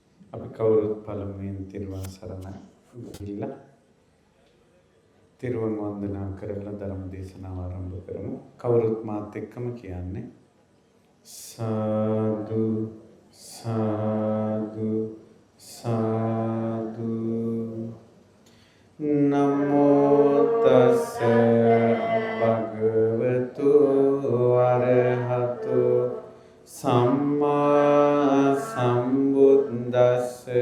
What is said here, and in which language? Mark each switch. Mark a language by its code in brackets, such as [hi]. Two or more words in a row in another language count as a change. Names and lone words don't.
[si] අපි කවුරුත් පළමුවෙන් තිරුවන් සරණ ගිහිල්ලා තිරුවන් වන්දනා කරලා ධර්ම දේශනාව ආරම්භ කරමු. කවුරුත් මාත් එක්කම කියන්නේ සාදු සාදු සාදු. [pi] නමෝ තස්ස භගවතු අරහතු සම්මා සම්බුද්දස්ස.